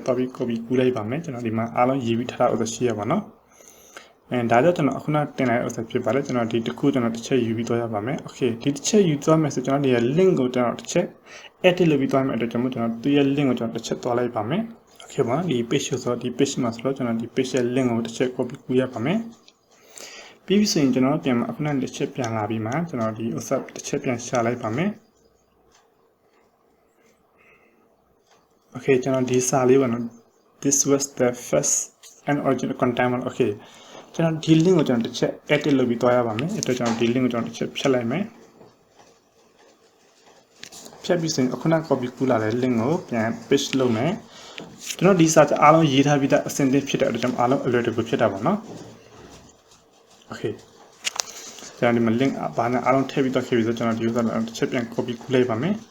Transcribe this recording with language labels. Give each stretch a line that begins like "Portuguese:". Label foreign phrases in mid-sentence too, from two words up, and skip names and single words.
Burmese: သွားပြီး copy ကူးလိုက်ပါမယ်ကျွန်တော်ဒီမှာအားလုံးရေးပြီးထားတာဥစ္စာရှိရပါတော့ဒါကြောင့်ကျွန်တော်အခုနတင်လိုက်ဥစ္စာဖြစ်ပါတယ်ကျွန်တော်ဒီတစ်ခုကျွန်တော်တစ်ချက်ယူပြီးသွားရပါမယ် okay ဒီတစ်ချက်ယူသွားမယ်ဆိုကျွန်တော်ဒီ link ကိုကျွန်တော်တစ်ချက် edit လုပ်ပြီးသွားမယ်အတွက်ကျွန်တော်သူရဲ့ link ကိုကျွန်တော်တစ်ချက်သွားလိုက်ပါမယ် okay ပါဒီ page ဆိုဒီ page မှာဆိုတော့ကျွန်တော်ဒီ page ရဲ့ link ကိုတစ်ချက် copy ကူးရပါမယ်ပြီးပြီဆိုရင်ကျွန်တော်ပြန်အခုနတစ်ချက်ပြန်လာပြီးမှကျွန်တော်ဒီဥစ္စာတစ်ချက်ပြန်ရှာလိုက်ပါမယ် okay ကျွန်တော်ဒီစာလေးပါနော်
English: this was the first and original content
Burmese: okay ကျွန်တော်ဒီ link ကိုကျွန်တော်တစ်ချက် edit လုပ်ပြီးသွားရပါမယ်အဲ့တော့ကျွန်တော်ဒီ link ကိုကျွန်တော်တစ်ချက်ဖြတ်လိုက်မယ် ဖြတ်ပြီးဆိုရင်အခုန copy ကူးလာတဲ့ link ကိုပြန် paste လုပ်မယ်ကျွန်တော်ဒီစာချက်အားလုံးရေးထားပြီးသားအဆင့်သင့်ဖြစ်တဲ့အတွက်ကျွန်တော်အားလုံးအလွယ်တကူဖြစ်တာပါနော် okay ကျွန်တော်ဒီမှာ link ဘာနဲ့အားလုံးထည့်ပြီးတော့ခဲ့ပြီးဆိုကျွန်တော်ဒီ user တစ်ချက်ပြန် copy ကူးလိုက်ပါမယ်